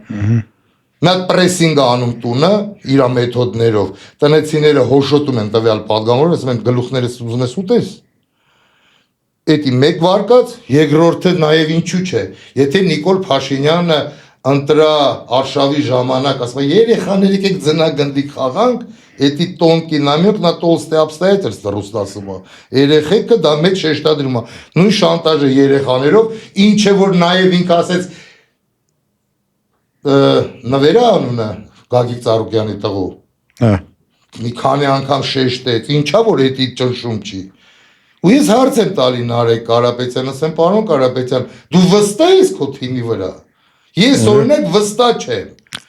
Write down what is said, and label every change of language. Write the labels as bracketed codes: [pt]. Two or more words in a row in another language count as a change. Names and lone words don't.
[hy] Մի հատ պրեսինգ անում տունը իր մեթոդներով տնեցիները հոշոտում են տվյալ падգամավորը ասում են գլուխներս ուզում ես ուտես Էդի մեկ վարկած երկրորդը նաև ինչու՞ չէ եթե Նիկոլ Փաշինյանը ընտրա արշավի ժամանակ ասում է երեխաներ եկեք ձնագնդի խաղանք [ru] Эти тонкий намек на толстые обстоятельства [hy] Ռուսնասումը երեխեքը դա մեծ շեշտադրում է նույն շանտաժը երեխաներով ինչ է որ նաև ինքը ասեց նվերա անունը Գագիկ Ծառուկյանի տղու մի քանի անգամ շեշտեց ինչա որ էդի ճնշում չի ու ես հարց եմ տալի Նարեկ Կարապետյան ասեմ պարոն Կարապետյան դու վստահ ես քո թիմի վրա ես օրինակ վստահ չեմ